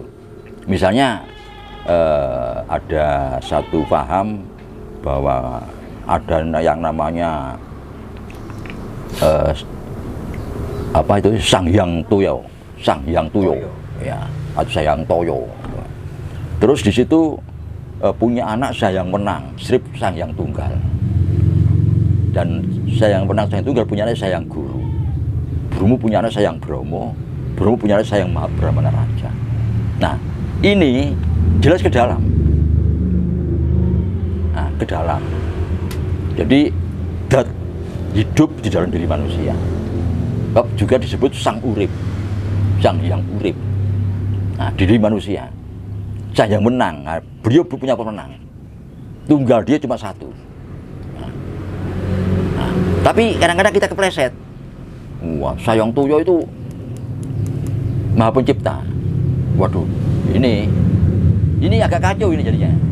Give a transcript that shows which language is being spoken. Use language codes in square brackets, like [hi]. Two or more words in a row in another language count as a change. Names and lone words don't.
[id] Misalnya ada satu paham bahwa ada yang namanya apa itu Sang Hyang Toyo, ya, atau Sang Hyang Toyo. Terus di situ punya anak Sang Hyang Wenang, Srip Sang Hyang Tunggal. Dan Sang Hyang Wenang, Sang Hyang Tunggal punya anak Sang Hyang Guru. Bromo punya anak Sang Hyang Bromo. Bromo punya anak Sang Hyang Mahabrahmana Raja. Nah, ini jelas ke dalam. Nah, ke dalam. Jadi dat hidup di dalam diri manusia. Juga disebut Sang Urip, Sang Hyang Urip. Nah, diri manusia. Sang Hyang Menang, nah, beliau punya pemenang. Tunggal dia cuma satu. Nah, tapi kadang-kadang kita kepleset. Wah, Sang Hyang Toyo itu Maha Pencipta. Waduh, ini agak kacau ini jadinya.